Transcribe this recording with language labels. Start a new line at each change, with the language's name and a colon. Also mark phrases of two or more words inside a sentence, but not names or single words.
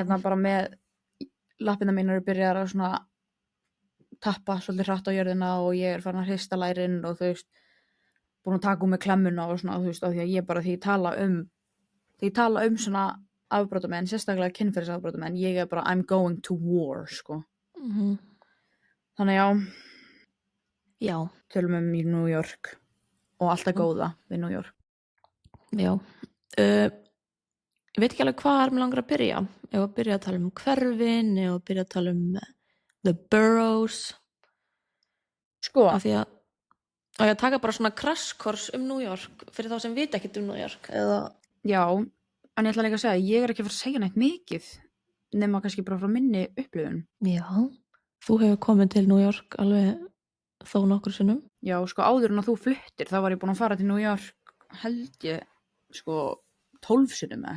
Icelandic: hérna bara með lappina mínar og byrjar að svona tappa svolítið hratt á jörðina og ég er farin að hrista lærin og þú veist, búin að taka úr mig klemmuna og svona, þú veist, af því að ég bara því ég tala um svona afbrotamenn, sérstaklega kynferðisafbrotamenn, ég er bara
English: I'm going to war,
Icelandic: sko. Mhm. Þannig já, Já, tölum í New York og allt það góða við New York. já. Ég veit ekki alveg hvað mér langar að byrja. Ef að byrja að tala um hverfin, ef að byrja að tala um
English: the boroughs.
Icelandic: Sko, Af því að ég taka bara svona
English: crash course
Icelandic: um New York fyrir þá sem vita ekkert um New York. Eða, já, en ég ætla líka að segja, ég er ekki að fara að segja neitt mikið, nema kannski bara frá minni upplifun. já, þú hefur komið til New York alveg þó nokkur sinnum. Já, sko, áður en að þú fluttir, þá var ég búin að fara til New York, held ég, sko, 12 sinnum eða.